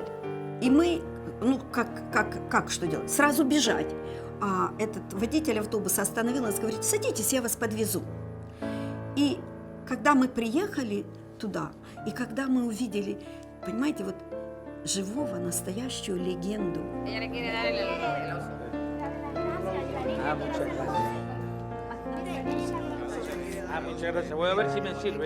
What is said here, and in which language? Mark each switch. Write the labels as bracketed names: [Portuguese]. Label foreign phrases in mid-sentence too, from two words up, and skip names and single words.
[Russian] И мы, как что делать? Сразу бежать. А этот водитель автобуса остановил нас, говорит, садитесь, я вас подвезу. И когда мы приехали туда, и когда мы увидели понимаете, вот живого, настоящую легенду. [Spanish] Muchas gracias. Muchas gracias. Voy a ver si me sirve.